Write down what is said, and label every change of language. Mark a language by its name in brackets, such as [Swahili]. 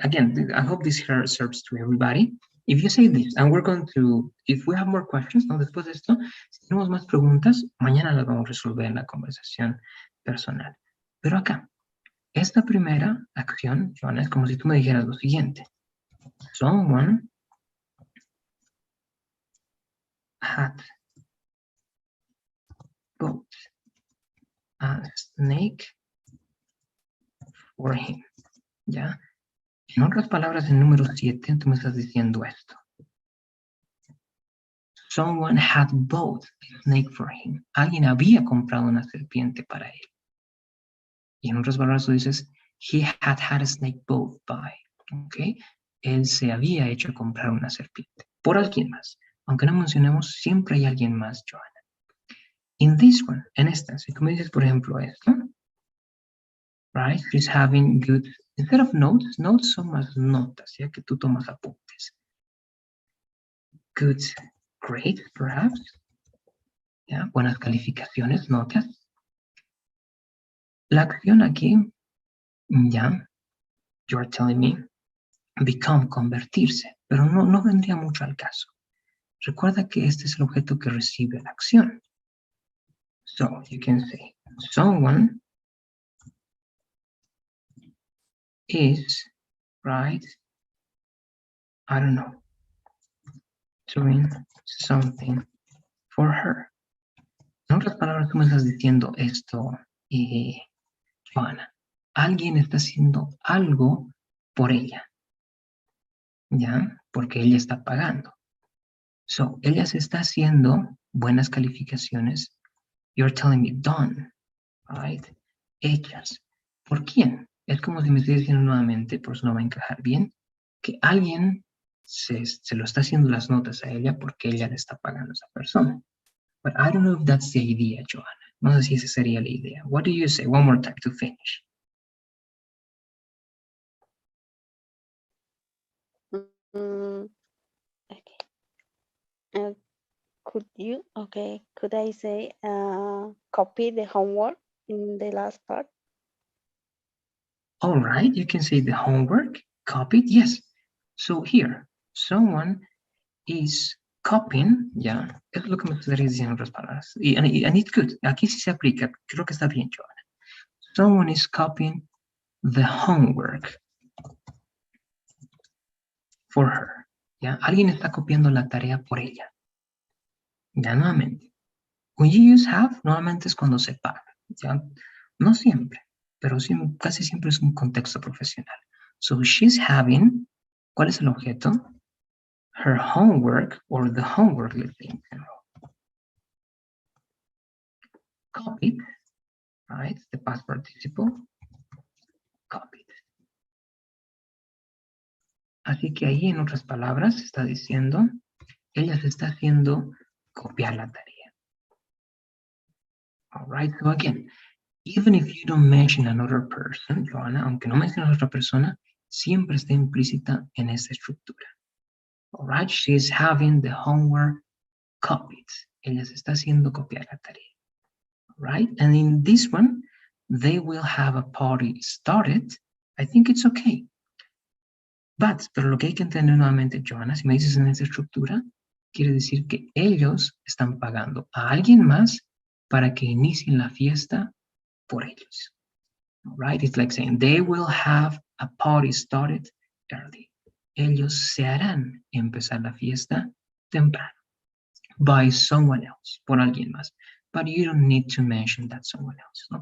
[English] Again, I hope this here serves to everybody. If you say this, and we're going to, if we have more questions, [Spanish] ¿no? Después de esto, si tenemos más preguntas, mañana las vamos a resolver en la conversación personal. Pero acá, esta primera acción, Joana, es como si tú me dijeras lo siguiente. [English] Someone had bought a snake for him. [Spanish] ¿Ya? En otras palabras, en número 7, tú me estás diciendo esto. [English] Someone had bought a snake for him. [Spanish] Alguien había comprado una serpiente para él. Y en otras palabras, tú dices, [English] he had had a snake bought by. ¿Ok? [Spanish] Él se había hecho comprar una serpiente. Por alguien más. Aunque no mencionemos, siempre hay alguien más, Joana. [English] In this one, [Spanish] en esta, si tú me dices, por ejemplo, esto, [English] right? She's having good, instead of notes, notes [Spanish] son más notas, ya que tú tomas apuntes. [English] Good grades, perhaps. [Spanish] ¿Ya? Buenas calificaciones, notas. La acción aquí, ya, [English] you're telling me, become, [Spanish] convertirse, pero no vendría mucho al caso. Recuerda que este es el objeto que recibe la acción. [English] So, you can say, someone is, right, I don't know, doing something for her. [Spanish] En otras palabras, tú me estás diciendo esto, Joana. Alguien está haciendo algo por ella. ¿ya? Porque ella está pagando. [English] So, [Spanish] ella se está haciendo buenas calificaciones. [English] You're telling me done, right? [Spanish] Hechas. ¿Por quién? Es como si me estoy diciendo nuevamente, por eso no va a encajar bien, que alguien se lo está haciendo las notas a ella porque ella le está pagando a esa persona. [English] But I don't know if that's the idea, Joanna. [Spanish] No sé si esa sería la idea. [English] What do you say? One more time to finish. Mm, okay. Could I say copy the homework in the last part? All right, you can say the homework, copied, yes. So here, someone is copying, [Spanish] ya, es lo que me gustaría decir en otras palabras. [English] And it's good, [Spanish] aquí sí se aplica, creo que está bien, Joanna. [English] Someone is copying the homework for her, [Spanish] ya. Alguien está copiando la tarea por ella. Ya, nuevamente. [English] When you use have, [Spanish] normalmente es cuando se paga, ya. No siempre, pero sí, casi siempre es un contexto profesional. [English] So she's having, [Spanish] ¿cuál es el objeto? [English] Her homework, or the homework, let's say, in general. Copied, right? The past participle, copied. [Spanish] Así que ahí, en otras palabras, está diciendo, ella se está haciendo copiar la tarea. [English] All right, so again, even if you don't mention another person, Joanna, [Spanish] aunque no mencionas a otra persona, [English] siempre está implícita en esa estructura. All right, she is having the homework copied. [Spanish] Ella se está haciendo copiar la tarea. [English] All right, and in this one, they will have a party started. I think it's okay. [Spanish] But, pero lo que hay que entender nuevamente, Joanna, si me dices en esta estructura, quiere decir que ellos están pagando a alguien más para que inicien la fiesta por ellos. [English] All right, it's like saying they will have a party started early. [Spanish] Ellos se harán empezar la fiesta temprano [English] by someone else, [Spanish] por alguien más. [English] But you don't need to mention that someone else, [Spanish] ¿no?